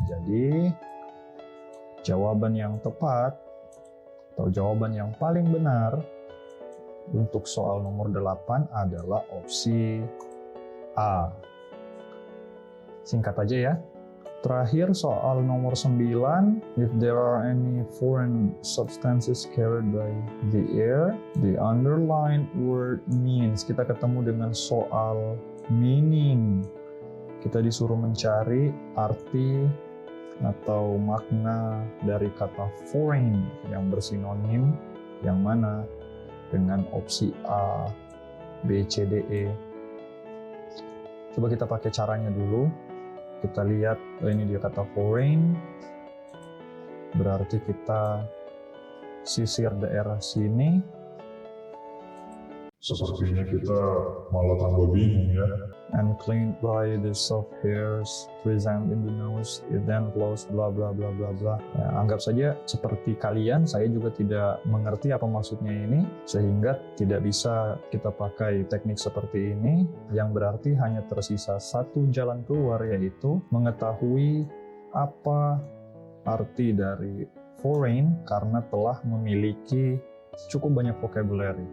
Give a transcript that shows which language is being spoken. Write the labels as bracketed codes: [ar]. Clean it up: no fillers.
[id] Jadi, jawaban yang tepat atau jawaban yang paling benar untuk soal nomor 8 adalah opsi A. Singkat aja ya. Terakhir soal nomor 9, [en] if there are any foreign substances carried by the air, the underlined word means. [id] Kita ketemu dengan soal meaning. Kita disuruh mencari arti atau makna dari kata foreign yang bersinonim, yang mana dengan opsi A, B, C, D, E. Coba kita pakai caranya dulu. Kita lihat, ini dia kata foreign. Berarti kita sisir daerah sini. Sepertinya kita malah tambah bingung ya. [en] And cleaned by the soft hairs present in the nose, it then flows bla bla bla bla bla. [id] Ya, anggap saja seperti kalian, saya juga tidak mengerti apa maksudnya ini, sehingga tidak bisa kita pakai teknik seperti ini, yang berarti hanya tersisa satu jalan keluar, yaitu mengetahui apa arti dari foreign karena telah memiliki cukup banyak vocabulary.